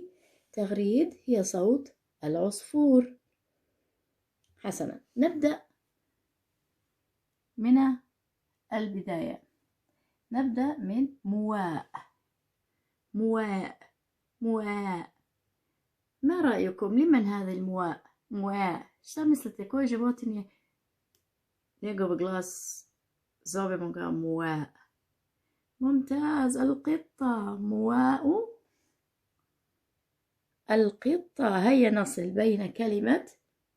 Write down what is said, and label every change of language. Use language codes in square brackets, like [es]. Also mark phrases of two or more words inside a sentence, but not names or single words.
[ar] تغريد هي صوت العصفور. حسنا، نبدأ من البداية. نبدأ من مواء. ما رأيكم؟ لمن هذا المواء؟ [bs] Šta mislite, koje životinje njegov glas zovemo ga مواء؟ [ar] ممتاز. القطة، مواء القطة. هيا نصل بين كلمة